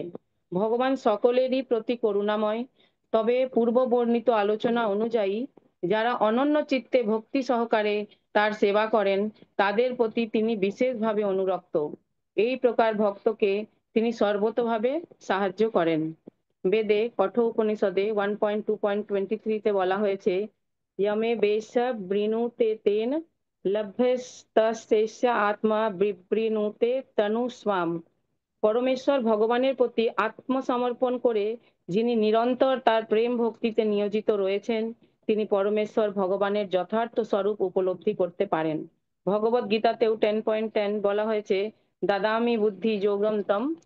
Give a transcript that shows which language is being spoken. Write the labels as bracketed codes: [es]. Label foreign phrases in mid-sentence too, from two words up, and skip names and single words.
[bn] ভগবান সকলেরই প্রতি করুণাময়, তবে পূর্ব বর্ণিত আলোচনা অনুযায়ী যারা অনন্য চিত্তে ভক্তি সহকারে তার সেবা করেন তাদের প্রতি তিনি বিশেষভাবে অনুরক্ত। এই প্রকার ভক্তকে তিনি সর্বতোভাবে সাহায্য করেন। বেদে কঠোপনিষদে 1.2.23 বলা হয়েছে, [sa] यमे वेश वृणुते तेन लभ्यस्तस्यैष आत्मा বিবৃণুতে তনু স্বাম। [bn] পরমেশ্বর ভগবানের প্রতি আত্মসমর্পণ করে যিনি নিরন্তর তার প্রেম ভক্তিতে নিয়োজিত রয়েছেন, তিনি পরমেশ্বর ভগবানের যথার্থ স্বরূপ উপলব্ধি করতে পারেন। ভগবত গীতাতেও 10.10 বলা হয়েছে, [sa] দাদামি বুদ্ধি যোগম তম।